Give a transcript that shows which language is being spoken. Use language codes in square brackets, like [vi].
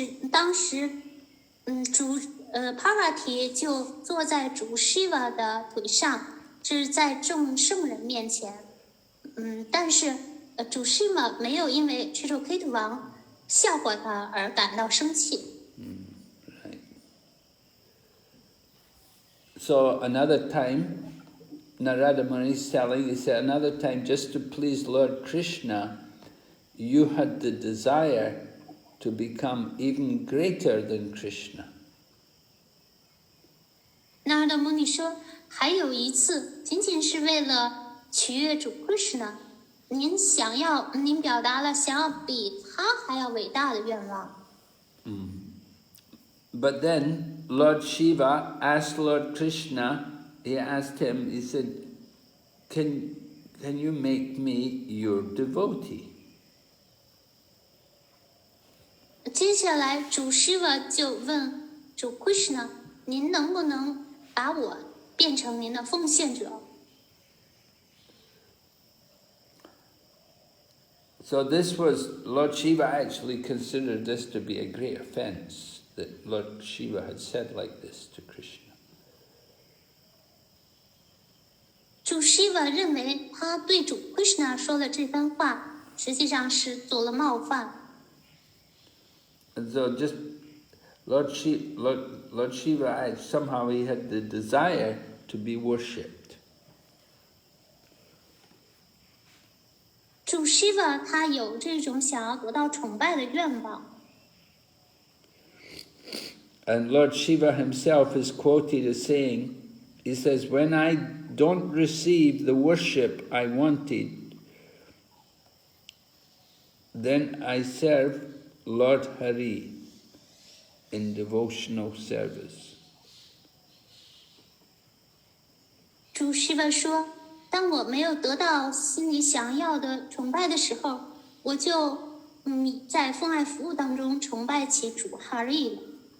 [zh] 当时，主Parvati 就坐在主 Shiva 的腿上，是在众圣人面前。但是主 Shiva 没有因为 Chitraketu 王笑话他而感到生气。 [en] Right. So another time, Narada Muni is telling, he said, another time, just to please Lord Krishna, you had the desire to become even greater than Krishna. [zh] 那的穆尼说，还有一次，仅仅是为了取悦主 Krishna， 您表达了想要比他还要伟大的愿望。 [en] But then Lord Shiva asked Lord Krishna, he asked him, he said, can you make me your devotee? [zh] 接下来，主 Shiva 就问主 Krishna：“ 您能不能把我变成您的奉献者？” [en] So this was, Lord Shiva actually considered this to be a great offense, that Lord Shiva had said like this to Krishna. [zh] 主 Shiva 认为他对主 Krishna 说的这番话，实际上是做了冒犯。 [en] And so just Lord Shiva, somehow he had the desire to be worshipped. [zh] 主 Shiva 他有这种想要得到崇拜的愿望。 [en] And Lord Shiva himself is quoted as saying, he says, when I don't receive the worship I wanted, then I serve Lord Hari in devotional service. [zh] 主 Shiva 说：“当我没有得到心里想要的崇拜的时候，我就在奉爱服务当中崇拜起主 Hari 了。”